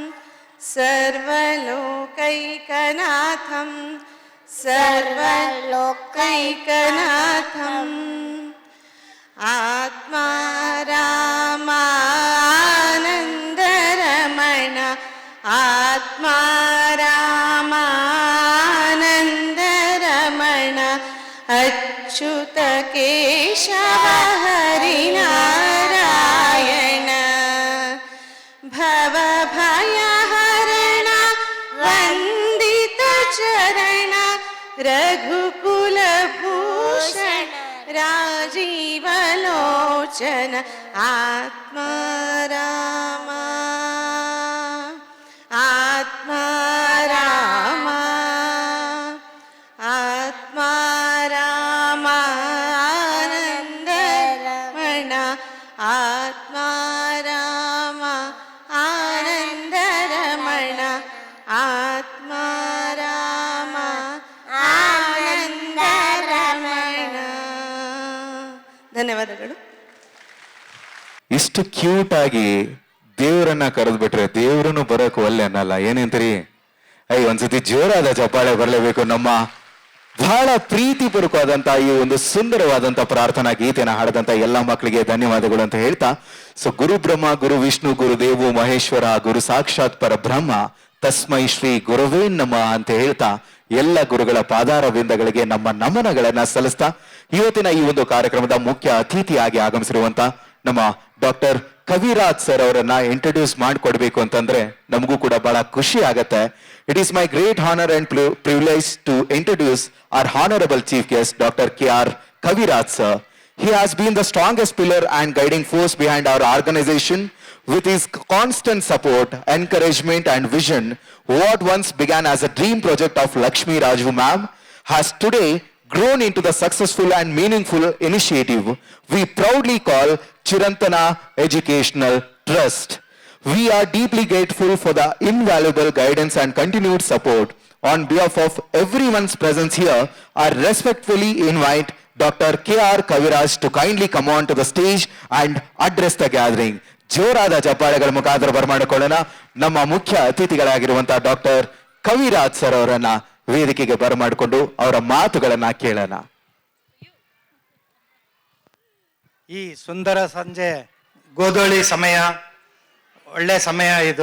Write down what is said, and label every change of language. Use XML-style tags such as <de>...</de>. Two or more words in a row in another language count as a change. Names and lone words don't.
<sa>सर्वलोकैकनाथं सर्वलोकैकनाथम् आत्मा रामानन्दरमण आत्मा रामानन्दरमण अच्युत केशव हरिनारायण भवभयहरण वन्दित चरण रघुकुलभूषण राजीवलोचन आत्मा रामा आत्मा रामा आत्मा रामानन्दरमण आत्मा रामा आनन्दरमण आत्मा रामा ಆನಂದರಮಣ.</sa> <kn>ಧನ್ಯವಾದಗಳು. ಇಷ್ಟು ಕ್ಯೂಟ್ ಆಗಿ ದೇವರನ್ನ ಕರೆದು ಬಿಟ್ರೆ ದೇವರನ್ನು ಬರೋಕೆ ಒಲ್ಲೆ ಅನ್ನಲ್ಲ, ಏನಂತೀರಿ? ಒಂದ್ಸತಿ ಜೋರಾದ ಚಪ್ಪಾಳೆ ಬರಲೇಬೇಕು. ನಮ್ಮ ಬಹಳ ಪ್ರೀತಿಪೂರ್ವಕವಾದಂತ ಈ ಒಂದು ಸುಂದರವಾದಂತ ಪ್ರಾರ್ಥನಾ ಗೀತೆನ ಹಾಡದಂತ ಎಲ್ಲ ಮಕ್ಕಳಿಗೆ ಧನ್ಯವಾದಗಳು ಅಂತ ಹೇಳ್ತಾ, ಸೊ</kn> <sa>ಗುರು ಬ್ರಹ್ಮ ಗುರು ವಿಷ್ಣು ಗುರು ದೇವೋ ಮಹೇಶ್ವರ ಗುರು ಸಾಕ್ಷಾತ್ ಪರಬ್ರಹ್ಮ ತಸ್ಮೈ ಶ್ರೀ ಗುರುವೇ ನಮಃ</sa> <kn>ಅಂತ ಹೇಳ್ತಾ ಎಲ್ಲ ಗುರುಗಳ ಪಾದಾರ ಬಿಂದಗಳಿಗೆ ನಮ್ಮ ನಮನಗಳನ್ನ ಸಲ್ಲಿಸ್ತಾ ಇವತ್ತಿನ ಈ ಒಂದು ಕಾರ್ಯಕ್ರಮದ ಮುಖ್ಯ ಅತಿಥಿಯಾಗಿ ಆಗಮಿಸಿರುವಂತ ನಮ್ಮ ಡಾಕ್ಟರ್ ಕವಿರಾಜ್ ಸರ್ ಅವರನ್ನ ಇಂಟ್ರೊಡ್ಯೂಸ್ ಮಾಡಿಕೊಡ್ಬೇಕು ಅಂತಂದ್ರೆ ನಮಗೂ ಕೂಡ ಬಹಳ ಖುಷಿ ಆಗತ್ತೆ.</kn> <en>It is my great honour and privilege to introduce our honourable chief guest Doctor KR Kaviraj sir. He has been the strongest pillar and guiding force behind our organization. With his constant support, encouragement and vision, what once began as a dream project of Lakshmi Raju ma'am has today grown into the successful and meaningful initiative we proudly call Chirantana Educational Trust. We are deeply grateful for the invaluable guidance and continued support. On behalf of everyone's presence here, I respectfully invite Dr. KR Kaviraj to kindly come on to the stage and address the gathering.</en> <kn>ಜೋರಾದ ಚಪ್ಪಾಳೆಗಳ ಮುಖಾಂತರ ಬರಮಾಡಿಕೊಳ್ಳೋಣ. ನಮ್ಮ ಮುಖ್ಯ ಅತಿಥಿಗಳಾಗಿರುವಂತಹ ಡಾಕ್ಟರ್ ಕವಿರಾಜ್ ಸರ್ ಅವರನ್ನ ವೇದಿಕೆಗೆ ಬರಮಾಡಿಕೊಂಡು ಅವರ ಮಾತುಗಳನ್ನ ಕೇಳೋಣ. ಈ ಸುಂದರ ಸಂಜೆ ಗೋಧೂಳಿ ಸಮಯ, ಒಳ್ಳೆ ಸಮಯ ಇದು.</kn>